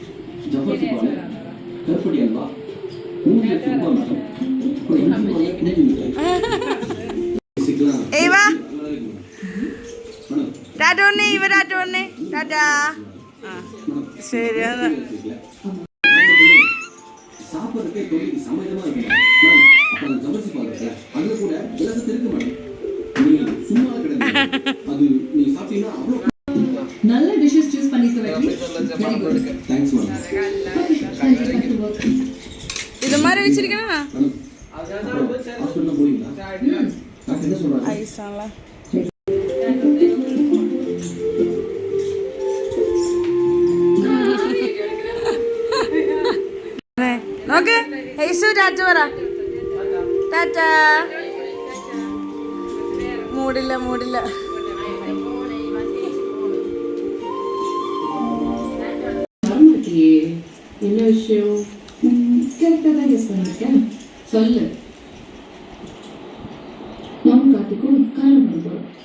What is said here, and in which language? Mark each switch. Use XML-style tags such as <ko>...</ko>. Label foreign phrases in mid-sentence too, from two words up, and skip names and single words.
<ml>ടാറ്റ പറഞ്ഞേ, ഇവ ടാറ്റ പറഞ്ഞേ. ടാറ്റ. ശരി.</ml> <en>நல்ல dishes choose பண்ணிட்டு very good thanks ma'am.</en> <ta>இது மாதிரி வச்சிருக்கேனா? ஹாஸ்பிடல்ல போறீங்களா? டாக்டர் என்ன சொல்றாங்க?</ta> <ml>ஐசால നോക്ക്. ഹേസു ടാറ്റ പറ. ടാറ്റ. മൂടില്ല.</ml> <ta>என்ன விஷயம்? கரெக்டாக தான் கெஸ் பண்ணியிருக்கேன். சொல்லு. நான் கார்த்திக்கும் கல்யாணம் பண்ண போகிறோம்.</ta>